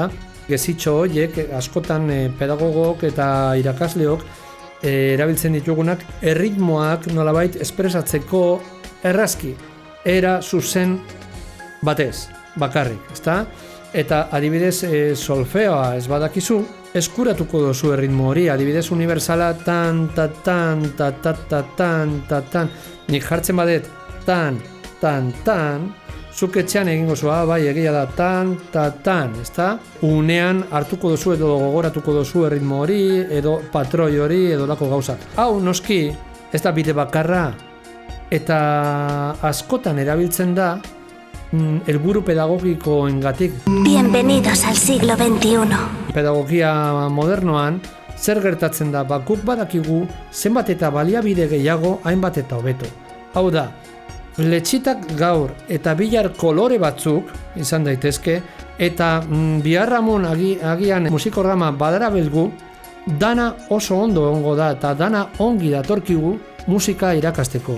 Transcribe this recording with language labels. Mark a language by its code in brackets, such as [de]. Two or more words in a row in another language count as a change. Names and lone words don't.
[eu] Gezitxo horiek askotan pedagogok eta irakasleok erabiltzen ditugunak erritmoak nolabait espresatzeko errazki, era zuzen batez, bakarrik, ezta? Eta adibidez solfeoa ez badakizu, eskuratuko dozu erritmo hori, adibidez universala tan, ta, tan, ta, ta, ta, tan, ta, tan. Nik jartzen badet tan, tan, tan, zuk etxean egingo zua, bai, egia da tan, ta, tan, ezta? Unean hartuko dozu edo gogoratuko dozu erritmo hori, edo patroi hori, edo lako gauzak. Hau, noski, ez da bide bakarra, eta askotan erabiltzen da helburu pedagogikoengatik. [es] Bienvenidos al siglo XXI. [eu] Pedagogia modernoan zer gertatzen da, guk badakigu zenbat eta baliabide gehiago hainbat eta hobeto. Hau da, fletxitak gaur eta bihar kolore batzuk izan daitezke, eta biharramon agian musikorama badarabelgu, dana oso ondo egongo da eta dana ongi datorkigu musika irakasteko.